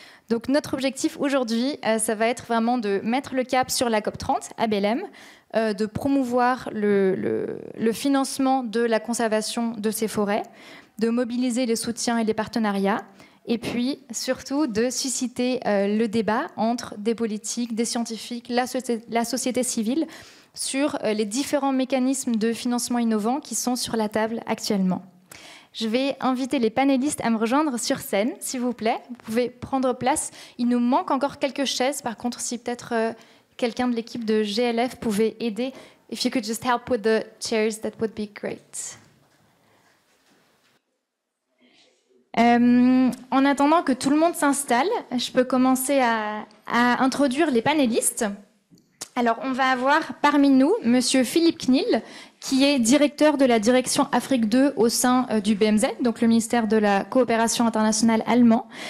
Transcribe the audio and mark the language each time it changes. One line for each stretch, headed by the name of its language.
French: Donc notre objectif aujourd'hui, ça va être vraiment de mettre le cap sur la COP30 à Belém, de promouvoir le financement de la conservation de ces forêts, de mobiliser les soutiens et les partenariats, et puis surtout de susciter le débat entre des politiques, des scientifiques, la société civile sur les différents mécanismes de financement innovants qui sont sur la table actuellement. Je vais inviter les panélistes à me rejoindre sur scène, s'il vous plaît. Vous pouvez prendre place. Il nous manque encore quelques chaises. Par contre, si peut-être quelqu'un de l'équipe de GLF pouvait aider.
English: If you could just help with the chairs, that would be great.
French: En attendant que tout le monde s'installe, je peux commencer à introduire les panélistes. Alors, on va avoir parmi nous Monsieur Philippe Knil, qui est directeur de la direction Afrique 2 au sein du BMZ, donc le ministère de la coopération internationale allemand.